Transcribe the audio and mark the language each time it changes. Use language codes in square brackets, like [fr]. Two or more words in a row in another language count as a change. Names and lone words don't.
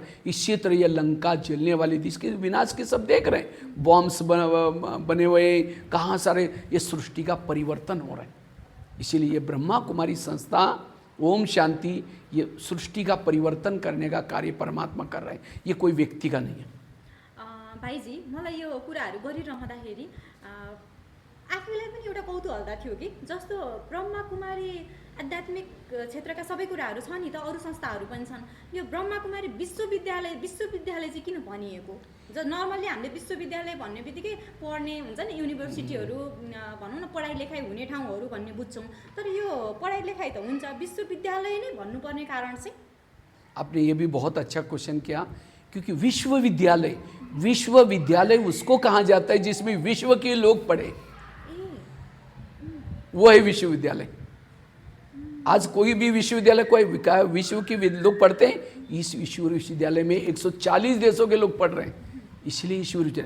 [hi] इसी तरह ये लंका जलने वाली थी, इसके विनाश के सब देख रहे हैं, बॉम्ब्स बने हुए, कहाँ सारे, ये सृष्टि का परिवर्तन हो रहा है। इसीलिए ये ब्रह्मा कुमारी संस्था ओम शांति, ये सृष्टि का परिवर्तन करने का कार्य परमात्मा कर रहे हैं, ये कोई व्यक्ति का नहीं है। [ne] भाइजी, मलाई यो कुराहरू गरिरहँदाखेरि आफूलाई पनि एउटा कौतूहलता थियो कि जस्तो ब्रह्मा कुमारी आध्यात्मिक क्षेत्रका सबै कुराहरू छन् नि त, अरू संस्थाहरू पनि छन्। यो ब्रह्मा कुमारी विश्वविद्यालय चाहिँ किन भनिएको? नर्मल्ली हामीले विश्वविद्यालय भन्ने बित्तिकै पढ्ने हुन्छ नि, युनिभर्सिटीहरू भनौँ न, पढाइ लेखाइ हुने ठाउँहरू भन्ने बुझ्छौँ। तर यो पढाइ लेखाइ त हुन्छ, विश्वविद्यालय नै भन्नुपर्ने कारण चाहिँ? [hi] आपने ये भी बहुत अच्छा क्वेश्चन किया, क्योंकि विश्वविद्यालय उसको कहा जाता है जिसमें विश्व के लोग पढ़े, वो है विश्वविद्यालय। आज कोई भी विश्वविद्यालय, कोई विश्व के लोग पढ़ते हैं, इस विश्वविद्यालय में 140 देशों के लोग पढ़ रहे हैं, इसलिए विश्वविद्यालय।